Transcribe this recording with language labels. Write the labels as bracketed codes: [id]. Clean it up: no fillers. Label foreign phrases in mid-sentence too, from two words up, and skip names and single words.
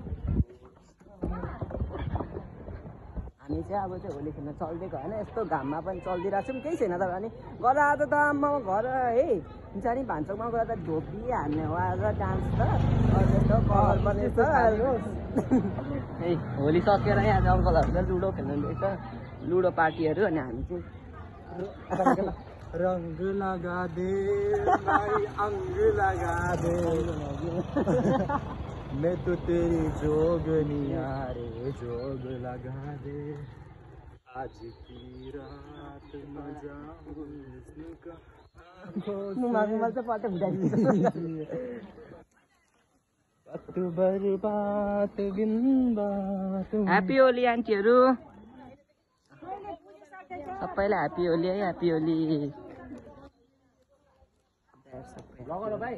[ne] हामी चाहिँ अब चाहिँ होली खेल्न चल्दिएको होइन यस्तो घाममा पनि चल्दिरहेको छौँ केही छैन त अनि घर आज त आम्मा घर है हुन्छ नि भान्सामा गएर त ढोपी हान्ने हो आज डान्स त त्यस्तो कलर पनि छ है होली सकेर यहाँ अङ्कलहरूले लुडो खेल्नु रहेछ लुडो पार्टीहरू अनि हामी चाहिँ [hi] रंग लगा दे भाई अंग लगा दे मैं तो तेरी जोगनिया रे जोग लगा दे आज की रात मजा उसका [ne] ह्याप्पी होली आन्टीहरू सबैलाई ह्याप्पी होली है ह्याप्पी होली लगेर भाइ